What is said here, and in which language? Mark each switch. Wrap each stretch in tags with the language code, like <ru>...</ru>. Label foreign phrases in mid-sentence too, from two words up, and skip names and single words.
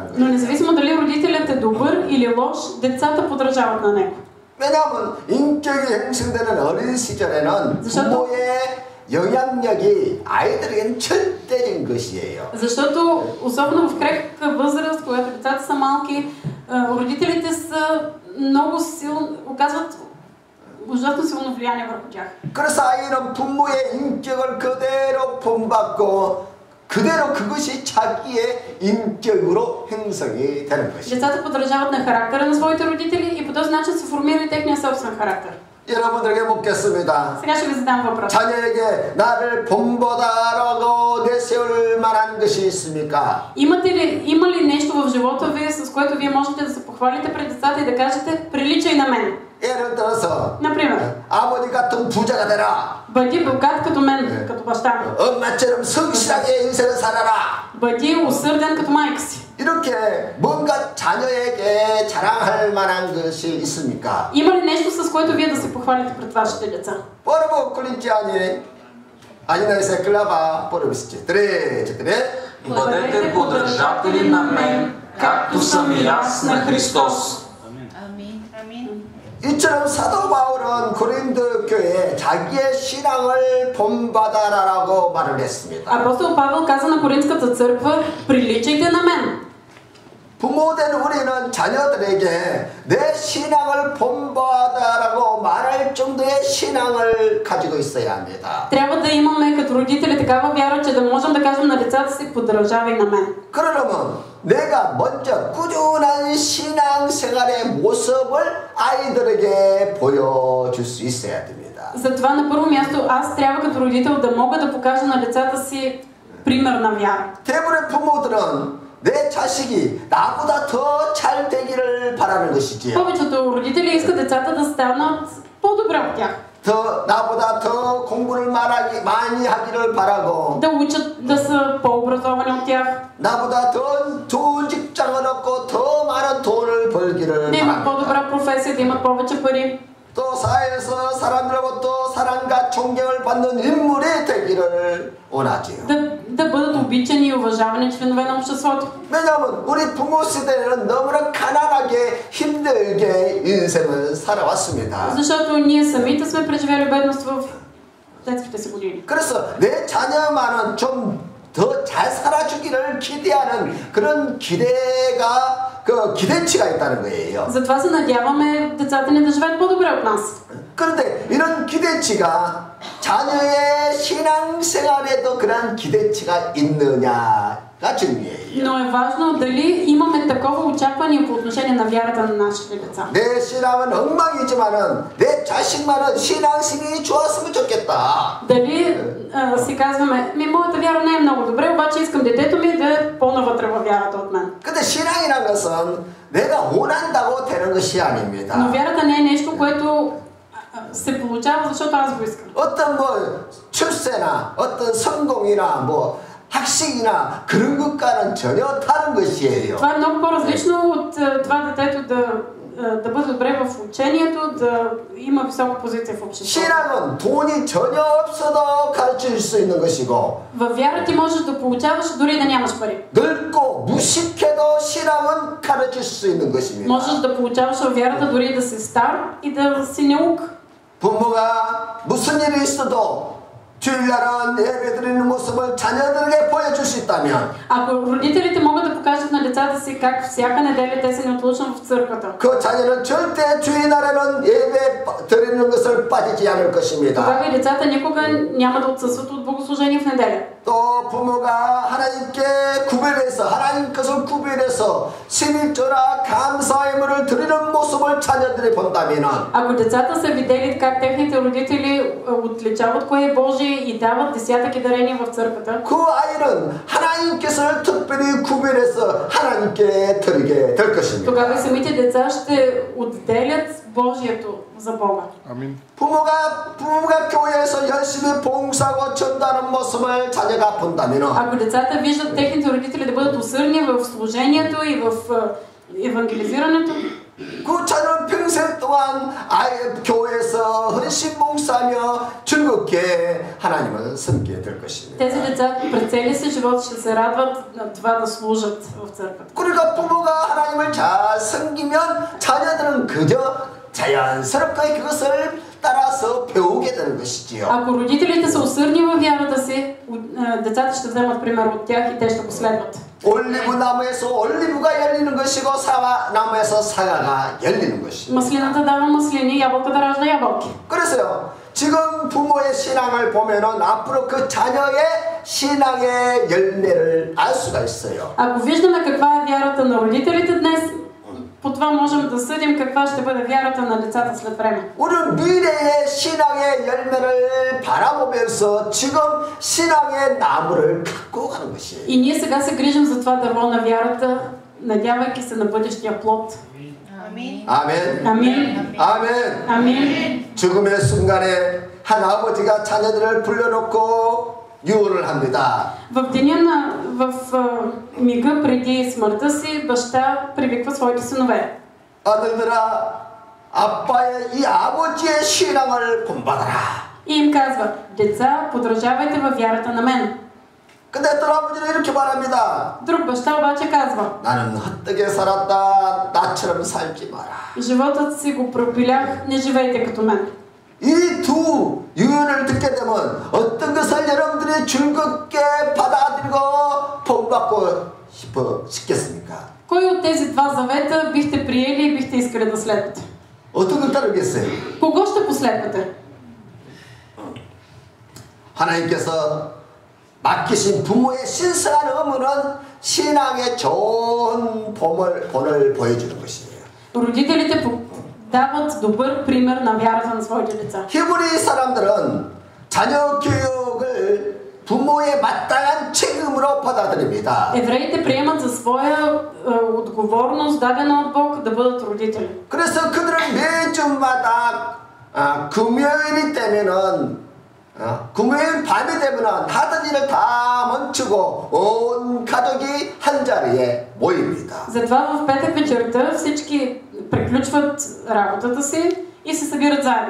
<bg>Но</bg> <ko>거예요.</ko> <bg>независимо дали родителят е добър или лош, децата подражават на него.</bg> <ko>왜냐하면 인격이 형성되는 어린 시절에는 부모의 영향력이 아이들에게는 절대적인 것이에요.</ko> <bg>Защото особено в крехка възраст, когато децата са малки, родителите са много силно, оказват ужасно силно влияние върху тях.</bg> <ko>그래서 아이는 부모의 인격을 그대로 본받고 그대로 그것이 자기의 인격으로 형성이 되는 것이죠.</ko> <bg>Децата подражават на характера на своите родители и по този начин се формира и техния собствен характер.</bg> <ko>여러분들에게 묻겠습니다.</ko> <bg>Сега ще ви задам въпрос.</bg> <ko>자녀에게 나를 본보다라고 내세울 만한 것이 있습니까?</ko> <bg>Има ли нещо в живота ви, с което вие можете да се похвалите пред децата и да кажете: приличай на мен?</bg> <ko>예를 들어서</ko> <bg>Например,</bg> <ko>아버지 같은 부자가 되라.</ko> <bg>бъди богат като мен, като баща ми.</bg> <ko>엄마처럼 성실하게 인생을 살아라.</ko> <bg>Бъди усърден като майка си.</bg> <ko>이렇게 뭔가 자녀에게 자랑할 만한 것이 있습니까?</ko> <bg>Има ли нещо, с което вие да се похвалите пред вашите деца? Първо Коринтияни 11 глава, първи стих. 3. Бъдете подражатели на мен, както съм и аз на Христос.</bg> <ko>이처럼 사도 바울은 고린도 교회에 자기의 신앙을 본받아라라고 말을 했습니다.</ko> <bg>Апостол Павел каза на Коринската църква, приличайте на мен.</bg> <ko>부모된 우리는 자녀들에게 내 신앙을 본받아라고 말할 정도의 신앙을 가지고 있어야 합니다.</ko> <bg>Трябва да имаме като родители такава вяра, че да можем да кажем на децата си, подражавай на мен.</bg> <ko>그러려면 내가 먼저 꾸준한 신앙생활의 모습을 아이들에게 보여줄 수 있어야 됩니다.</ko> <bg>Затова на първо място аз трябва като родител да мога да покажа на децата си пример на вяра.</bg> <ko>대부분의 부모들은 내 자식이 나보다 더 잘 되기를 바라는 것이지요.</ko> <bg>повечето родители искат децата да станат по-добре от тях.</bg> <ko>나보다 더 공부를 많이 하기를 바라고</ko> <bg>Да учат да са по-образовани от тях.</bg> <ko>나보다 더 좋은 직장을 얻고 더 많은 돈을 벌기를</ko> <bg>Да имат</bg> <ko>바랍니다.</ko> <bg>по-добра професия, да имат повече пари.</bg> <ko>또 사회에서 사람들로부터 사랑과 존경을 받는 인물이 되기를 원하지요.</ko> <bg>Да бъдат обичани и уважавани членове на обществото.</bg> <ko>왜냐하면 우리 부모 세대는 너무나 가난하게 힘들게 인생을 살아왔습니다.</ko> <bg>Защото ние самите сме преживели бедност в детските си години.</bg> <ko>그래서 내 자녀만은 좀 더 잘 살아주기를 기대하는 그런 기대치가 있다는 거예요.</ko> <bg>Затова се надяваме децата ни да живеят по-добре от нас.</bg> <ko>그런데 이런 기대치가 자녀의 신앙생활에도 그런 기대치가 있느냐가 중요해요.</ko> <bg>Но е важно дали имаме такова очакване по отношение на вярата на нашите деца.</bg> <ko>내 신앙은 엉망이지만은 내 자식만은 신앙심이 좋았으면 좋겠다.</ko> <bg>Дали си казваме, моята вяра не е много добре, обаче искам детето ми да е по-навътре във вярата от мен.</bg> <ko>근데 신앙이라는 것은 내가 원한다고 되는 것이 아닙니다.</ko> <bg>Но вярата не е нещо, което се получава, защото аз го искам.</bg> <ko>어떤 출세나 어떤 성공이나 학식이나 그런 것과는 전혀 다른 것이에요.</ko> <bg>Това е много по-различно от това детето да бъде добре в учението, да има висока позиция в обществото.</bg> <ko>신앙은 돈이 전혀 없어도 가르칠 수 있는 것이고</ko> <bg>Във вяра ти можеш да получаваш дори да нямаш пари.</bg> <ko>늙고 무식해도 신앙은 가르칠 수 있는 것입니다.</ko> <bg>Можеш да получаваш във вярата дори да си стар и да си неук.</bg> <ko>부모가 무슨 일이 있어도 주일날은 예배드리는 모습을 자녀들에게 보여줄 수 있다면</ko> <bg>Ако родителите могат да покажат на децата си как всяка неделя те са неотлучно в църквата,</bg> <ko>그 자녀는 절대 주일날에는 예배 드리는 것을 빠지지 않을 것입니다.</ko> <bg>тогава и децата никога няма да отсъстват от богослужение в неделя.</bg> <ko>또 부모가 하나님께 하나님 것을 구별해서 신일조라 감사의물을 드리는 모습을 자녀들이 본다면</ko> <bg>Ако децата са видели как техните родители отличават кое е Божие и дават десятък дарения в църквата,</bg> <ko>그 아이는 하나님께서를 특별히 구별해서 하나님께 드리게 될 것입니다.</ko> <bg>тогава и самите деца ще отделят Божието за Бога. Амин.</bg> <ko>부모가 교회에서 열심히 봉사하고 전도하는 모습을 자녀가 본다면</ko> <bg>Ако децата виждат техните родители да бъдат усърдни в служението и в евангелизирането,</bg> <ko>그 자녀는 평생 동안 교회에서 헌신 봉사하며 즐겁게 하나님을 섬기게 될 것입니다.</ko> <bg>тези деца през целия си живот ще се радват на това да служат в църквата.</bg> <ko>그러니까 부모가 하나님을 잘 섬기면 자녀들은 그저 자연스럽게 그것을 따라서 배우게 되는 것이지요.</ko> <bg>Ако родителите са усърдни във вярата си, децата ще вземат пример от тях и те ще последват.</bg> <ko>올리브 나무에서 올리브가 열리는 것이고 사과 나무에서 사과가 열리는 것이죠.</ko> <bg>Маслината дава маслини, ябълката ражда ябълки.</bg> <ko>그래서요. 지금 부모의 신앙을 보면은 앞으로 그 자녀의 신앙의 열매를 알 수가 있어요.</ko> <bg>Ако виждаме каква е вярата на родителите днес, по това можем да съдим каква ще бъде вярата на децата след време.</bg> <ko>우리는 미래의 신앙의 열매를 바라보면서 지금 신앙의 나무를 갖고 가는 것이에요.</ko> <bg>И ние сега се грижим за това дърво на вярата, надявайки се на бъдещия плод.</bg> <ko>아멘.</ko> <bg>Амин.</bg> <ko>아멘.</ko> <bg>Амин.</bg> <ko>죽음의 순간에 한 아버지가 자녀들을 불러놓고 유언을 합니다.</ko> <bg>В мига преди смъртта си, баща привиква своите синове.</bg> <ko>아들들아, 아빠의 이 아버지의 신앙을 본받아라.</ko> <bg>И им казва: деца, подражавайте във вярата на мен.</bg> <ko>근데 또 아버지는 이렇게 말합니다.</ko> <bg>Друг баща обаче казва:</bg> <ko>나는 헛되게 살았다. 나처럼 살지 마라.</ko> <bg>животът си го пропилях, не живейте като мен.</bg> <ko>이 두 유언을 듣게 되면 어떤 것을 여러분들이 즐겁게 받아들이고 본받고 싶겠습니까?</ko> <bg>Кой от тези два завета бихте приели и бихте искали да следвате?</bg> <ko>어떤 걸 따르겠어요?</ko> <bg>Кого ще последвате?</bg> <ko>하나님께서 맡기신 부모의 신성한 의무는 신앙의 좋은 본을 보여주는 것이에요.</ko> <bg>Родителите дават добър пример на вярата на своите деца.</bg> <ko>히브리 사람들은 자녀 교육을 부모의 마땅한 책임으로 받아들입니다.</ko> <bg>Евреите приемат за своя отговорност, дадена от Бог, да бъдат родители.</bg> <ko>그래서 그들은 매주마다 금요일이 되면은 금요일 밤이 되면은 하던 일을 다 멈추고 온 가족이 한 자리에 모입니다.</ko> <bg>Затова в петък вечерта всички приключват работата си и се събират заедно.</bg>